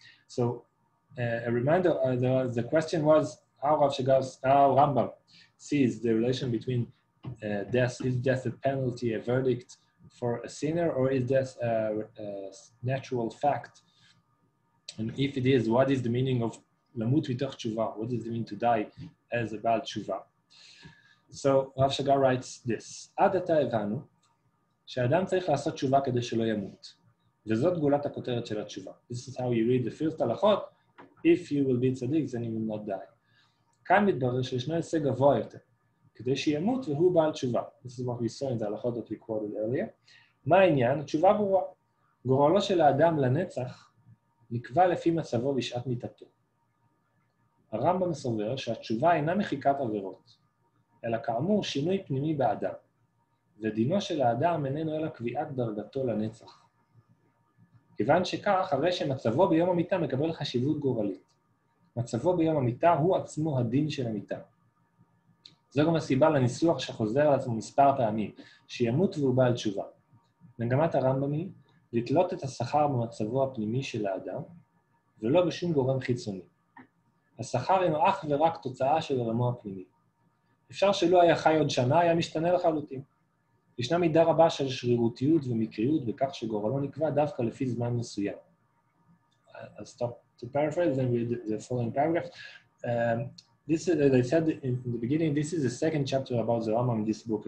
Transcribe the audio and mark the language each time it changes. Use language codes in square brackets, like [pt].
[en] So a reminder, the question was how Rambam sees the relation between death. Is death a penalty, a verdict for a sinner, or is death a natural fact? And if it is, what is the meaning of [he] lamut mitoch teshuva? [en] What does it mean to die as a bal teshuva? So Rav Shagar writes this: [he] עד עתה הבנו שהאדם צריך לעשות תשובה כדי שלא ימות. וזאת גולת הכותרת של התשובה. [en] This is how you read the first halachot. If you will be tzaddik, then you will not die. [he] כאן מתברר שישנו הישג גבוה יותר, כדי שימות והוא בעל תשובה. [en] This is what we saw in the halachot that we quoted earlier. [he] מה העניין? התשובה ברורה. גורלו של האדם לנצח נקבע לפי מצבו בשעת מיתתו. הרמב"ם סובר שהתשובה אינה מחיקת עבירות, אלא כאמור שינוי פנימי באדם, ודינו של האדם איננו אלא קביעת דרגתו לנצח. כיוון שכך, הרי שמצבו ביום המיטה מקבל חשיבות גורלית. מצבו ביום המיטה הוא עצמו הדין של המיטה. זו גם הסיבה לניסוח שחוזר על עצמו מספר פעמים, שימות והוא בעל תשובה. מגמת הרמב"ם היא לתלות את השכר במצבו הפנימי של האדם, ולא בשום גורם חיצוני. השכר אינו אך ורק תוצאה של עולמו הפנימי. אפשר שלא היה חי עוד שנה, היה משתנה לחלוטין. ישנה מידה רבה של שרירותיות ומקריות בכך שגורלו נקבע דווקא לפי זמן מסוים. [en] I'll stop to paraphrase and read the following paragraph. This is, as I said in the beginning, this is the second chapter about the Rambam in this book.